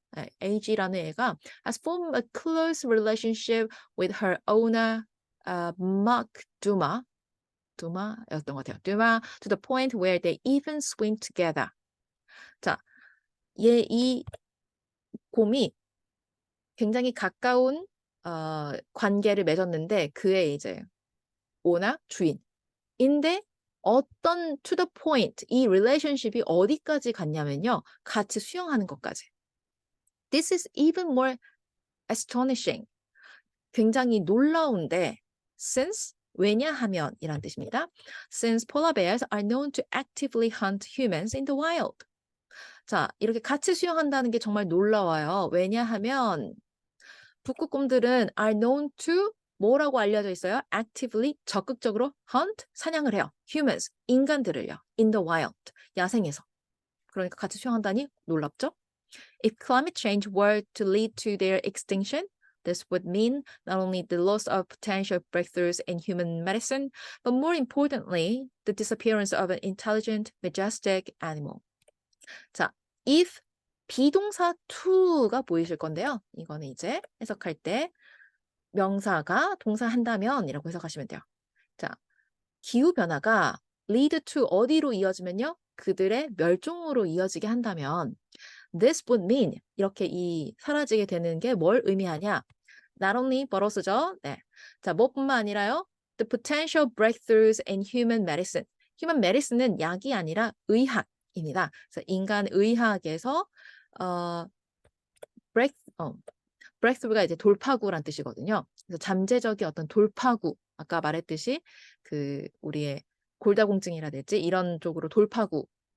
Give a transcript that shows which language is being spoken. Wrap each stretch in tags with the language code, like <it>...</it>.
<en>네,</en> <ko>AG라는 애가</ko> <en>has formed a close relationship with her owner, Mark Duma</en> <ko>였던 것 같아요.</ko> <en>Duma to the point where they even swim together.</en> <ko>자, 이 곰이 굉장히 가까운 관계를 맺었는데 그의 이제 오나 주인인데 어떤</ko> <en>to the point,</en> <ko>이 relationship이 어디까지 갔냐면요. 같이 수영하는 것까지.</ko> <en>This is even more astonishing.</en> <ko>굉장히 놀라운데 since, 왜냐하면 이란 뜻입니다.</ko> <en>Since polar bears are known to actively hunt humans in the wild.</en> <ko>자, 이렇게 같이 수영한다는 게 정말 놀라워요. 왜냐하면 북극곰들은</ko> <en>are known to</en> <ko>뭐라고 알려져 있어요? actively, 적극적으로 hunt, 사냥을 해요. humans, 인간들을요.</ko> <en>in the wild,</en> <ko>야생에서. 그러니까 같이 수영한다니 놀랍죠?</ko> <en>If climate change were to lead to their extinction, this would mean not only the loss of potential breakthroughs in human medicine, but more importantly, the disappearance of an intelligent, majestic animal.</en> <ko>자, if 비동사 to가 보이실 건데요. 이거는 이제 해석할 때 명사가 동사 한다면 이라고 해석하시면 돼요. 자, 기후변화가</ko> <en>lead to</en> <ko>어디로 이어지면요? 그들의 멸종으로 이어지게 한다면</ko> <en>this would mean</en> <ko>이렇게 사라지게 되는 게 뭘 의미하냐?</ko> <en>Not only but also</en> <ko>죠. 네. 자, 뭐뿐만 아니라요.</ko> <en>The potential breakthroughs in human medicine.</en> <ko>human medicine은 약이 아니라 의학입니다. 그래서 인간 의학에서 breakthrough가 이제 돌파구란 뜻이거든요. 그래서 잠재적인 어떤 돌파구, 아까 말했듯이 우리의 골다공증이라든지 이런 쪽으로 돌파구</ko>